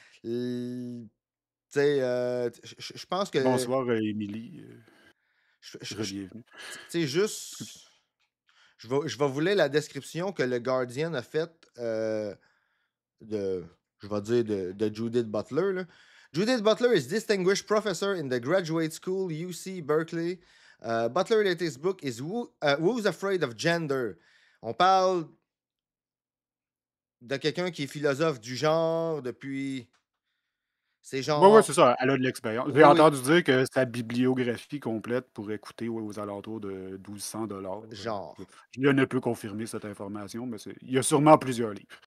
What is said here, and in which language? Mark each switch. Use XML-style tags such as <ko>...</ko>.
<fr>Tu sais, je pense que. bonsoir, Émilie. Re-bienvenue. Tu sais, juste. Je vais vous lire la description que le Guardian a faite de. Je vais dire de Judith Butler. Là.</fr> <en>Judith Butler is distinguished professor in the graduate school UC Berkeley. Butler latest book is Who's Afraid of Gender.</en> <fr>On parle de quelqu'un qui est philosophe du genre depuis. C'est Ouais, genre. c'est ça, elle a de l'expérience. J'ai Oui, oui, entendu dire que sa bibliographie complète pourrait coûter aux alentours de 1200 $. genre. Je ne peux confirmer cette information, mais il y a sûrement plusieurs livres.</fr>